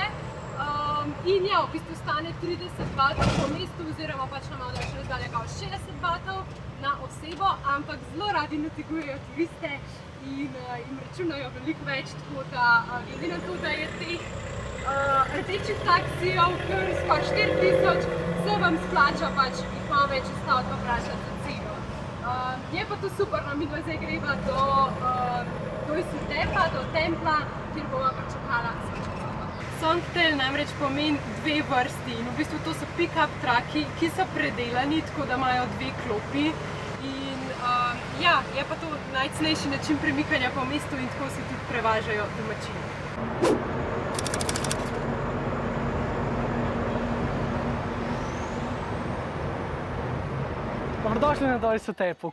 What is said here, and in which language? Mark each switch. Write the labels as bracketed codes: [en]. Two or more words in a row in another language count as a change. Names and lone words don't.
[sl] In ja, v bistvu stane 30 batov po mestu oziroma pač na malo daljše razdalje kao 60 batov na osebo, ampak zelo radi natigujejo turiste in jim računajo veliko več, tako da glede na to, da je teh rdečih taksijev kar skoraj 4000, se vam splača pač jih malo več ustaviti pa vprašati za ceno. Je pa to super, no, midva zdaj greva do Doi Sutepa, do templa, kjer bova pričakala svoj čas. Songtel namreč pomeni dve vrsti in v bistvu to so pick-up traki, ki so predelani, tako da imajo dve klopi. In ja, je pa to najcenejši način premikanja po mestu in tako se tudi prevažajo domačini. Dobrodošli na Doi Sutepu.